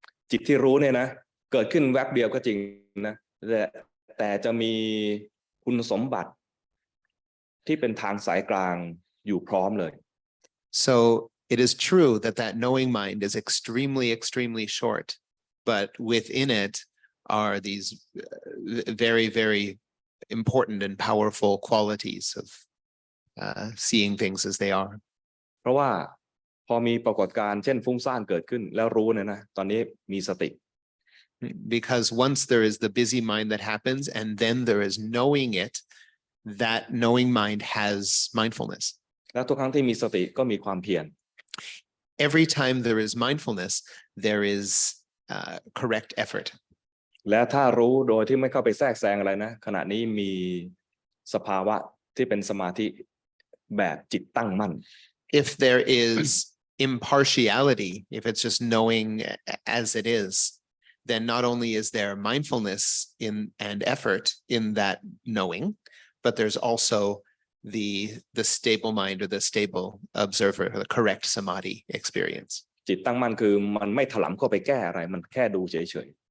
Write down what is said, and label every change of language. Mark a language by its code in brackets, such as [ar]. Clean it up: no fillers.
[th] จิตที่รู้เนี่ยนะเกิดขึ้นแวบเดียวก็จริงนะแต่จะมีคุณสมบัติที่เป็นทางสายกลางอยู่พร้อมเลย [en] So it is true that knowing mind is extremely short, but within it are these very, very important and powerful qualities of seeing things as they are. [th] เพราะว่าพอมีปรากฏการณ์เช่นฟุ้งซ่านเกิดขึ้นแล้วรู้เนี่ยนะตอนนี้มีสติ [en] Because once there is the busy mind that happens and then there is knowing it, that knowing mind has mindfulness. [th] แล้วทุกครั้งที่มีสติก็มีความเพียร [en] Every time there is mindfulness, there is correct effort. [th] และถ้ารู้โดยที่ไม่เข้าไปแทรกแซงอะไรนะขณะนี้มีสภาวะที่เป็นสมาธิแบบจิตตั้งมั่น [en] If there is impartiality, if it's just knowing as it is, then not only is there mindfulness and effort in that knowing, but there's also the stable mind or the stable observer, or the correct samadhi experience. [th] จิตตั้งมั่นคือมันไม่ถลำเข้าไปแก้อะไรมันแค่ดูเฉย